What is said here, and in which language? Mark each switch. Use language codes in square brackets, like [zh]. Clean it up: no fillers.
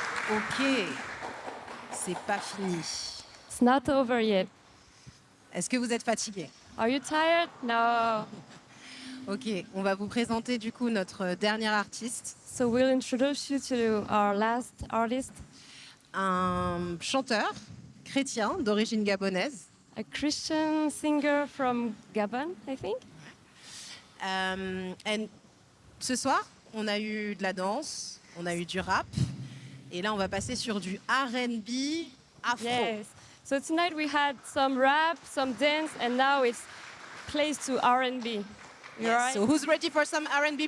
[fr] Ok, c'est pas fini. [en] It's not over yet. [fr] Est-ce que vous êtes fatigué? [en] Are you tired? No. [fr] Ok, on va vous présenter du coup notre dernier artiste, [en] So we'll introduce you to our last artist, [fr] un chanteur chrétien d'origine gabonaise. [en] a Christian singer from Gabon, I think. [fr] Et ce soir, on a eu de la danse, on a eu du rap, et là on va passer sur du R&B afro. [en] Yes. So tonight we had some rap, some dance, and now it's plays to R&B. You right? So who's ready for some R&B?